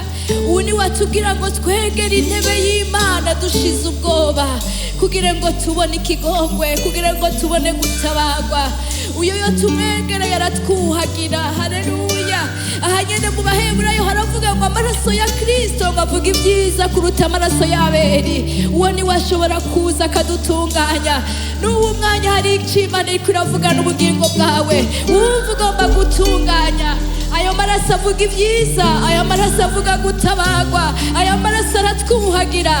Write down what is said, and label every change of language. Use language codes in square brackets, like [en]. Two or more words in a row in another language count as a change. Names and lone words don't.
[rn] Ubu ni watubwira ngo twegere intebe y'Imana dushize ubwoba, kugira ngo tubone ikigongwe, kugira ngo tubone gutabarwa. Uyo yo tumwegereye aratwuhagira. Haleluya. Aha nyene mu Baheburayo haravuga ngo amaraso ya Kristo ngo avuga ibyiza kuruta amaraso y'Abeli. Uwo ni washobora kuza akadutunganya. N'ubu mwanya hari ikimana iriko iravugana ubugingo bwawe, wumva ugomba gutunganya. Ayo maraso avuga ibyiza, ayo maraso avuga gutabarwa, ayo maraso aratwuhagira.